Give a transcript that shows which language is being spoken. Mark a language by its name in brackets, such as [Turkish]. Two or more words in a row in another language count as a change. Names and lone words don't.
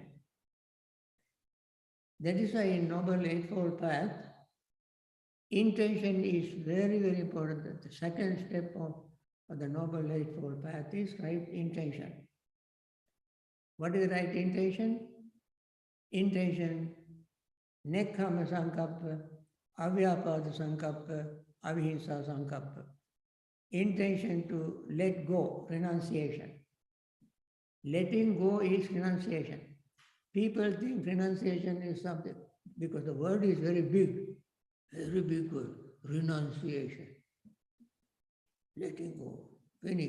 [English] That is why in Noble Eightfold Path, Intention is very, very important. The second step of the Noble Eightfold Path is right intention. What is right intention? Intention, [Pali] nekkhamma sankappa, avyapada sankappa, avihimsa sankappa. [English] Intention to let go, renunciation. Letting go is renunciation. People think renunciation is something, because the word is very big word, renunciation. Letting go, finish.